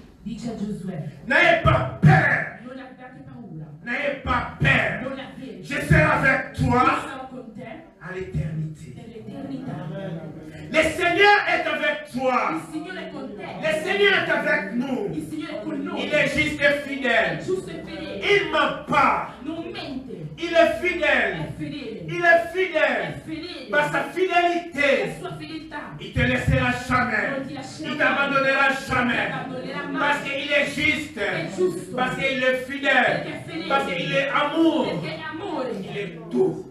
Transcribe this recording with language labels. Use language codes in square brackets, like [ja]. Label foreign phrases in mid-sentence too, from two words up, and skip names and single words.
[it] dice a Giosuè, [fr] n'ayez pas peur. [it] non abbiate paura, [fr] N'ayez pas peur. [it] non avete, [fr] Je serai avec [it] io [fr] toi [it] sarò con te [fr] à l'éternité. [it] per l'eternità. [fr] Le Seigneur est avec toi. [it] Il Signore è con te, [fr] Le Seigneur est avec nous. [it] il Signore è con noi, [fr] Il est juste et [it] è [fr] fidèle. [it] giusto e fedele, [fr] Il ne ment pas. [it] non mente, [fr] Il est [it] è [fr] fidèle. [it] fedele, [fr] Il est [it] è [fr] fidèle. [it] fedele, [fr] Par sa [it] la [fr] fidélité, [it] sua fedeltà [fr] il te laissera jamais. [it] non ti lascerà [fr] Il [it] mai, [fr] t'abandonnera [it] non ti [fr] jamais. [it] abbandonerà mai, [fr] Parce qu'il est juste. [it] è giusto, [fr] Parce qu'il est fidèle. [it] perché è fedele, [fr] Parce qu'il est amour. [it] perché è amore, [fr] Il est tout.